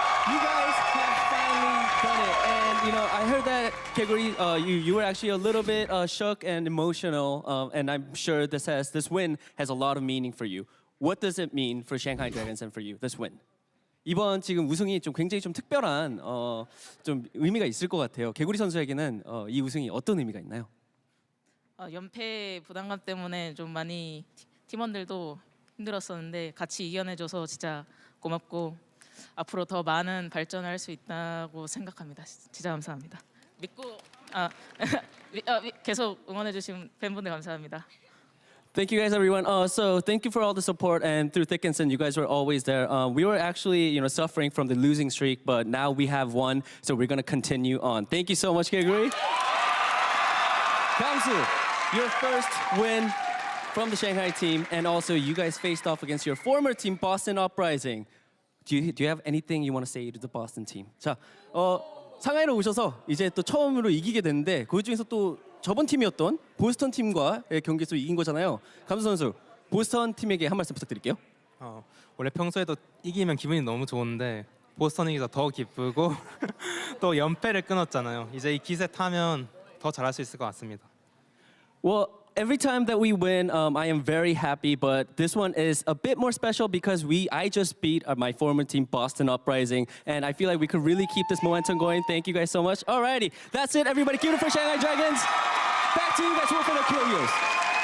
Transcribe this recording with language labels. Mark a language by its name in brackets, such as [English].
[English] You guys have finally done it. And, you know, I heard that, Kirkbride, you were actually a little bit shook and emotional. And I'm sure this win has a lot of meaning for you. What does it mean for Shanghai Dragons and for you, this win? [Korean] 이번 지금 우승이 좀 굉장히 좀 특별한 좀 의미가 있을 것 같아요. 개구리 선수에게는 이 우승이 어떤 의미가 있나요? 연패 부담감 때문에 좀 많이 팀원들도 힘들었었는데 같이 이겨내줘서 진짜 고맙고 앞으로 더 많은 발전을 할 수 있다고 생각합니다. 진짜 감사합니다. 믿고 계속 응원해주신 팬분들 감사합니다. [English] Thank you guys, everyone. So thank you for all the support, and through thick and thin, you guys were always there. We were actually, suffering from the losing streak, but now we have won, so we're gonna continue on. Thank you so much, Kirkbride. Gamsu, your first win from the Shanghai team, and also you guys faced off against your former team, Boston Uprising. Do you have anything you want to say to the Boston team? [Korean] 자, 상하이로 오셔서 이제 또 처음으로 이기게 됐는데 그 중에서 또 저번 팀이었던 보스턴 팀과의 경기에서 이긴 거잖아요. 감수 선수, 보스턴 팀에게 한 말씀 부탁드릴게요. 원래 평소에도 이기면 기분이 너무 좋은데 보스턴이 이기서 더 기쁘고 또 연패를 끊었잖아요. 이제 이 기세 타면 더 잘할 수 있을 것 같습니다. [English] Well, every time that we win, I am very happy, but this one is a bit more special because I just beat my former team, Boston Uprising, and I feel like we could really keep this momentum going. Thank you guys so much. Alrighty, that's it, everybody. Give it for Shanghai Dragons. Back to you guys, work for the Achilios.